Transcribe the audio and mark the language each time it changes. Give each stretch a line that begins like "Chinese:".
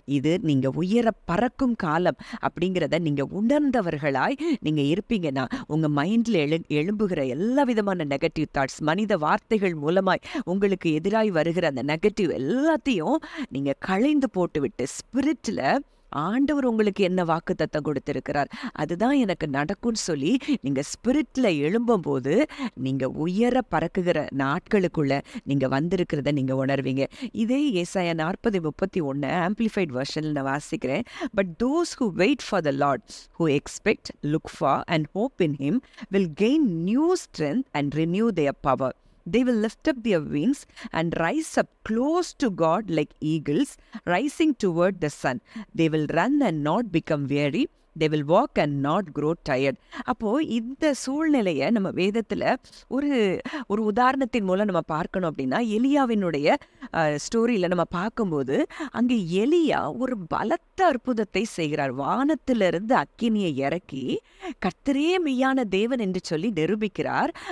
Tamil: இது நீங்க உயர பறக்கும் காலம் அப்படிங்கிற நீங்க உணர்ந்தவர்களாய் நீங்க இருப்பீங்கன்னா, உங்க மைண்ட்ல எழும்புகிற எல்லா விதமான நெகட்டிவ் தாட்ஸ், மனித வார்த்தைகள் மூலமாய் உங்களுக்கு எதிராய் வருகிற அந்த நெகட்டிவ் எல்லாத்தையும் நீங்க களைந்து போட்டுவிட்டு, ஸ்பிரிட்ல ஆண்டவர் உங்களுக்கு என்ன வாக்குத்தத்தம் கொடுத்திருக்கிறார், அதுதான் எனக்கு நடக்கும்னு சொல்லி நீங்க ஸ்பிரிட்ல எழும்பும் போது நீங்க உயர பறக்குகிற நாட்களுக்குள்ள நீங்க வந்திருக்கிறத நீங்க உணர்வீங்க. இதே ஏசாயா 40:31 ஆம்பிளிஃபைட் வெர்ஷன்ல நான் வாசிக்கிறேன்.
English: But those who wait for the Lord, who expect, look for and hope in him will gain new strength and renew their power. They will lift up their wings and rise up close to God like eagles, rising toward the sun. They will run and not become weary. They will walk and not grow tired.
Tamil: அப்போ இந்த சூழ்நிலையை நம்ம வேதத்துல ஒரு உதாரணத்தின் மூலம் நம்ம பார்க்கணும். அப்படின்னா, எலியாவினுடைய ஸ்டோரியில நம்ம பார்க்கும்போது அங்கே எலியா ஒரு பலத்த அற்புதத்தை செய்கிறார். வானத்திலிருந்து அக்கினியை இறக்கி கர்த்தரே மெய்யான தேவன் என்று சொல்லி நிரூபிக்கிறார்.